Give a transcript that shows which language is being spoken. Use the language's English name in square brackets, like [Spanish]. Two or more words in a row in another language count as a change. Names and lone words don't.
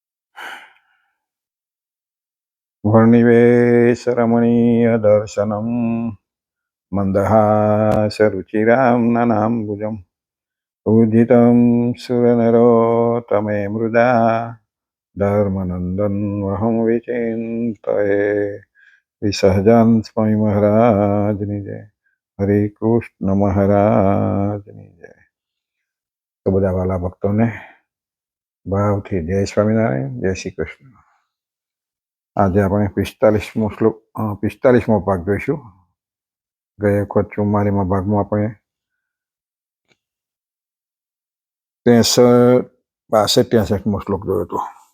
[Sanskrit] वर्णिवेशरमणीयदर्शनं मन्दहासरुचिरां ननाम्बुजं पूजितं सुरनरोत्तमे मृदा धर्मनन्दन्वहं विचिन्तये। [Gujarati] विसहजान स्वामी महाराजની જય, હરે કૃષ્ણ મહારાજની જય। તો બધા વાલા ભક્તોને ભાવથી જય સ્વામિનારાયણ, જય શ્રી કૃષ્ણ। આજે આપણે 45મો ભાગ જોઈશું। ગયા વખત 44મા ભાગમાં આપણે 63-63મો શ્લોક જોયો હતો।